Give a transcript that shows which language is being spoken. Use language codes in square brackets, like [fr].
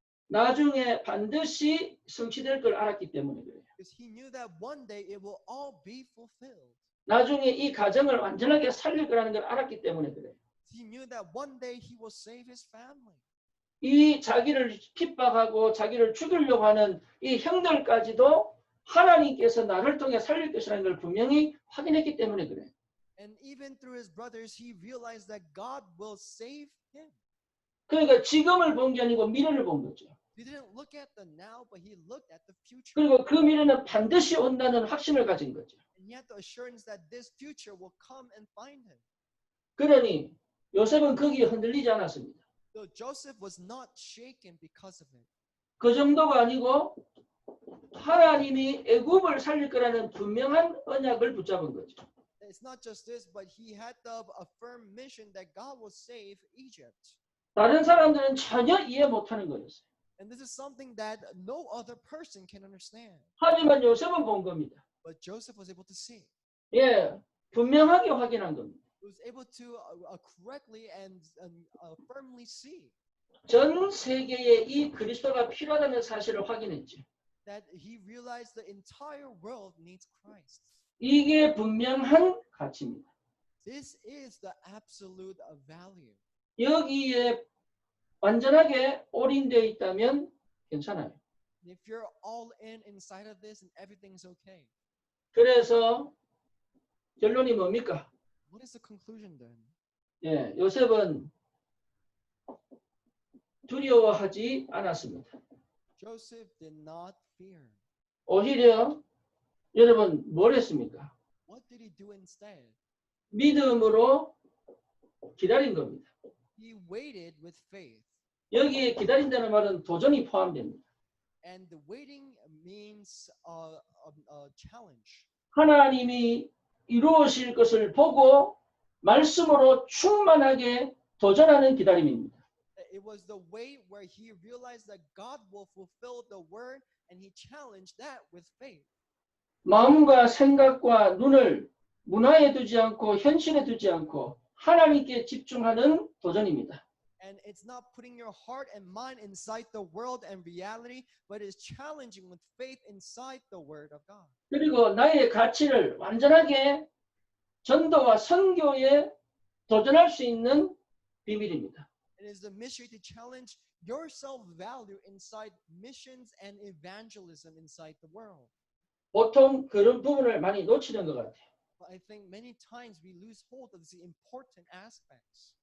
[ko] 나중에 반드시 성취될 걸 알았기 때문에 그래요. [en] Because he knew that one day it will all be fulfilled. [ko] 나중에 이 가정을 완전하게 살릴 거라는 걸 알았기 때문에 그래요. [en] He knew that one day he will save his family. [ko] 이 자기를 핍박하고 자기를 죽이려고 하는 이 형들까지도 하나님께서 나를 통해 살릴 것이라는 걸 분명히 확인했기 때문에 그래. [en] And even through his brothers, he realized that God will save him. [ko] 그러니까 지금을 본 게 아니고 미래를 본 거죠. [en] He didn't look at the now, but he looked at the future. [ko] 그리고 그 미래는 반드시 온다는 확신을 가진 거죠. [en] And he had the assurance that this future will come and find him. [ko] 그러니 요셉은 거기에 흔들리지 않았습니다. [en] So Joseph was not shaken because of it. [ko] 그 정도가 아니고 하나님이 애굽을 살릴 거라는 분명한 언약을 붙잡은 거죠. [en] It's not just this, but he had the firm mission that God will save Egypt. [ko] 다른 사람들은 전혀 이해 못하는 거였어요. [en] And this is something that no other person can understand. [ko] 하지만 요셉은 본 겁니다. [en] But Joseph was able to see. [ko] 예, 분명하게 확인한 겁니다. [en] He was able to correctly and firmly see. [ko] 전 세계에 이 그리스도가 필요하다는 사실을 확인했죠. [en] That he realized the entire world needs Christ. [ko] 이게 분명한 가치입니다. [en] This is the absolute value. [ko] 여기에 완전하게 올인되어 있다면 괜찮아요. [en] If you're all in inside of this, and everything's okay. [ko] 그래서 결론이 뭡니까? [en] What is the conclusion then? [ko] 예, 요셉은 두려워하지 않았습니다. [en] Joseph did not fear. [ko] 오히려 여러분 뭘 했습니까? [en] What did he do instead? [ko] 믿음으로 기다린 겁니다. [en] He waited with faith. [ko] 여기에 기다린다는 말은 도전이 포함됩니다. [en] And the waiting means a challenge. [ko] 하나님이 이루어질 것을 보고 말씀으로 충만하게 도전하는 기다림입니다. [en] It was the wait where he realized that God will fulfill the word, and he challenged that with faith. [ko] 마음과 생각과 눈을 문화에 두지 않고 현실에 두지 않고 하나님께 집중하는 도전입니다. [en] And it's not putting your heart and mind inside the world and reality, but it's challenging with faith inside the word of God. [ko] 그리고 나의 가치를 완전하게 전도와 선교에 도전할 수 있는 비밀입니다. [en] It is the mystery to challenge your self-value inside missions and evangelism inside the world. [ko] 보통 그런 부분을 많이 놓치는 것 같아요. [en] But I think many times we lose hold of the important aspects.